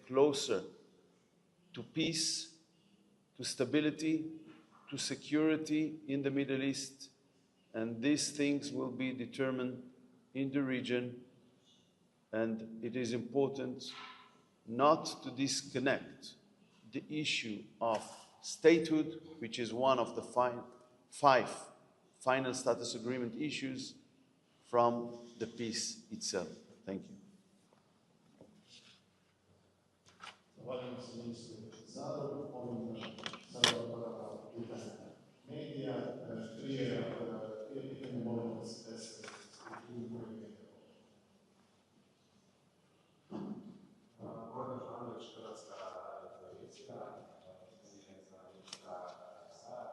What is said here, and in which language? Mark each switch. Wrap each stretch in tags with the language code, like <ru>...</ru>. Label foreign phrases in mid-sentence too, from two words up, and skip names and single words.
<en>closer to peace, to stability, to security in the Middle East, and these things will be determined in the region, and it is important not to disconnect the issue of statehood, which is one of the five final status agreement issues, from the peace itself. Thank you.</en> <hr>Zahvaljujem se ministru Zaru. Molim sada odgovara pitanja medija. Prije pitanja molim da se Gordan Grlić, Hrvatska televizija, pitanje za ministra Saara.</hr>